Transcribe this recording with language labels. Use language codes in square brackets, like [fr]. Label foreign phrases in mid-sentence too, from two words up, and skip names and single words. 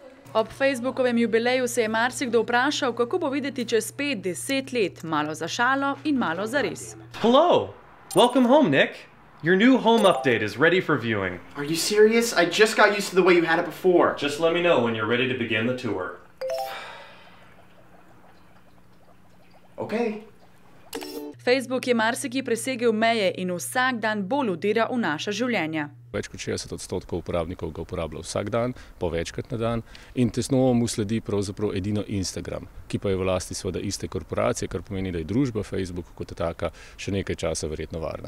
[sl] Ob Facebookovem jubileju se je marsikdo vprašal, kako bo videti čez 5-10 let, malo za šalo in malo za res. [en] Hello! Welcome home, Nick. Your new home update is ready for viewing. Are you serious? I just got used to the way you had it before. Just let me know when you're ready to begin the tour. Okay. [sl] Facebook je marsikje presegel meje in vsak dan bolj vdira v naša življenja. Več kot 60% uporabnikov ga uporablja vsak dan, po večkrat na dan, in tesno mu sledi pravzaprav edino Instagram, ki pa je v lasti seveda iste korporacije, kar pomeni, da je družba Facebook kot taka še nekaj časa verjetno varna.